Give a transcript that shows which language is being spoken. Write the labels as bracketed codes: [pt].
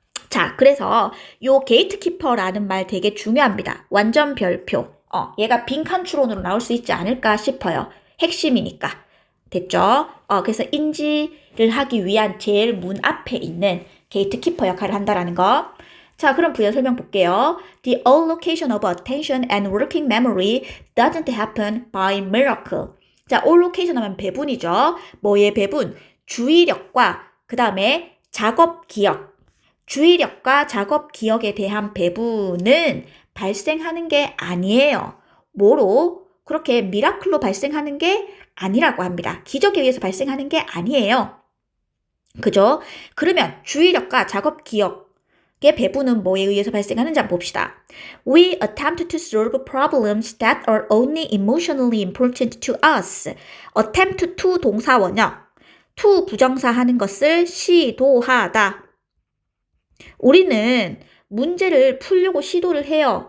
[ko] 자, 그래서 요 게이트키퍼라는 말 되게 중요합니다. 완전 별표. 얘가 빈칸 추론으로 나올 수 있지 않을까 싶어요. 핵심이니까. 됐죠? 그래서 인지를 하기 위한 제일 문 앞에 있는 게이트키퍼 역할을 한다라는 거. 자, 그럼 부연 설명 볼게요. [en] The allocation of attention and working memory doesn't happen by miracle. [ko] 자, allocation 하면 배분이죠. 뭐의 배분? 주의력과 그 다음에 작업 기억. 주의력과 작업 기억에 대한 배분은 발생하는 게 아니에요. 뭐로? 그렇게 미라클로 발생하는 게 아니라고 합니다. 기적에 의해서 발생하는 게 아니에요. 그죠? 그러면 주의력과 작업 기억의 배분은 뭐에 의해서 발생하는지 한번 봅시다. [en] We attempt to solve problems that are only emotionally important to us. [ko] attempt to 동사 원형. to 부정사 하는 것을 시도하다. 우리는 문제를 풀려고 시도를 해요.